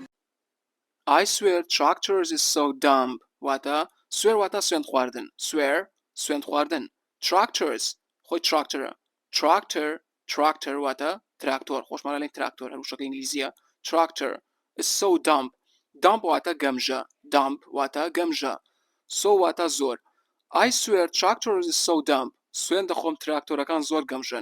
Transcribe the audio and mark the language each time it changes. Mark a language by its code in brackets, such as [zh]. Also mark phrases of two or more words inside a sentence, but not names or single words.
[en] I swear tractors is so dumb [ckb] واتە swear واتە سوێند خواردن tractors خۆی tractor واتە تراکتۆر خۆشمانە لێن تراکتۆر هەروشەکە ئینگلیزیە [en] tractor is so dumb [ckb] واتە گەمژە so واتە زۆر [en] I swear tractors is so dumb [ckb] سوێن دەخۆم تراکتۆرەکان زۆر گەمژن.